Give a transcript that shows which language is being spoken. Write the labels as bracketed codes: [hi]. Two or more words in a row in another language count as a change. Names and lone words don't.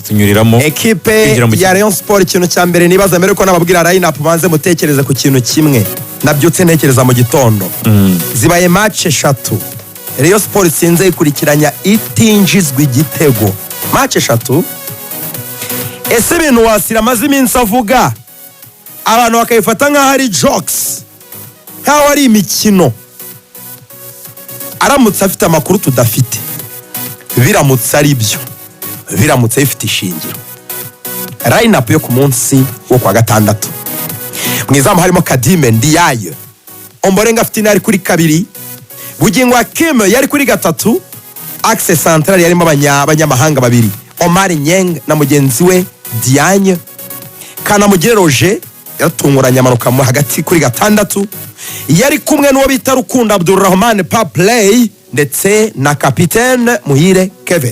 [rw] tunyuriramo ekipe ya Rayon Sport. Ikintu cya mbere nibaza mbere ko nababwira [en] line up [rw] banze mutekereze ku kintu kimwe nabyutse ntekereza mu gitondo. Zibaye match 3 Rayon Sport itsinze ikurikiranya itinjizwa igitego match 3. Ese ibintu Wasira amaze iminsi avuga abantu bakayifata nk'aho ari jokes, nk'aho ari imikino, aramutse afite amakuru tudafite, biramutse ari byo, biramutse bifite ishingiro, [en] line up [rw] yo ku munsi wo kwa gatandatu mwizamu harimo Kadime Ndiaye, Ombolenga afite ari kuri 2, Bugingo Hakim yari kuri 3, [fr] axe central [rw] yarimo abanyamahanga 2, Omar Nyeng na mugenzi we Diagne, Kanamugire Roger yatunguranye amanuka mu hagati kuri 6, yari kumwe n'uwo bita Rukundo Abdulrahman Paplay ndetse na kapitene Muhire Keve.